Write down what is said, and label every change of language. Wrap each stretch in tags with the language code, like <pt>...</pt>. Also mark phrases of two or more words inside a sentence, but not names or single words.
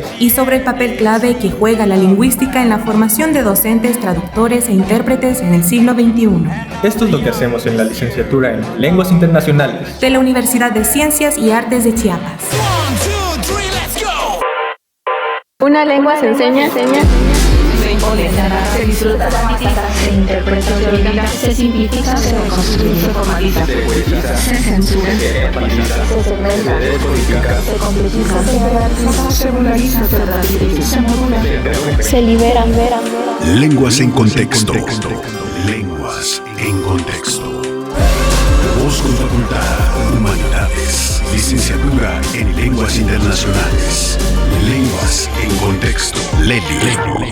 <es>Y sobre el papel clave que juega la lingüística en la formación de docentes, traductores e intérpretes en el siglo XXI. Esto es lo que hacemos en la licenciatura en Lenguas Internacionales de la Universidad de Ciencias y Artes de Chiapas. Una lengua se enseña. Se disfruta, se interpreta, se olvida, se simplifica, se reconstruye, se formaliza, se censura, se segmenta, se completiza, se jerarquiza, se vulgariza, se relativiza, se modula, se libera. Lenguas en Contexto. Lenguas en Contexto. Voz con Facultad, Humanidades, licenciatura en Lenguas Internacionales. Lenguas en Contexto. LELI.</es>